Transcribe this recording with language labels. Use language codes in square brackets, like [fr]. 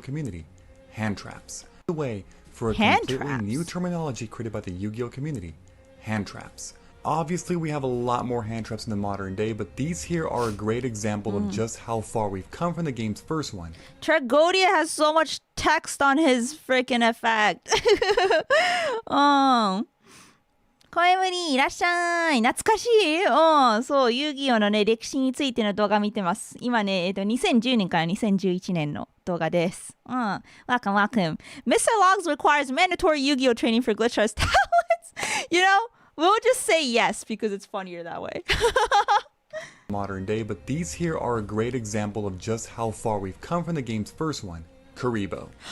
[en] Community, hand traps. The way for a completely new terminology created by the Yu-Gi-Oh! Community, hand traps. Obviously, we have a lot more hand traps in the modern day, but these here are a great example of just how far we've come from the game's first one. Tragodia has so much text on his freaking effect. [ja] 声無理いらっしゃい懐かしいそう遊戯王のね歴史についての動画見てます今ね2010年から2011年の動画です [en] welcome Mr. Logs requires mandatory Yu-Gi-Oh! Training for Glitch Stars talents you know we'll just say yes because it's funnier that way modern day, but these here are a great example of just how far we've come from the game's first one, Kuribo.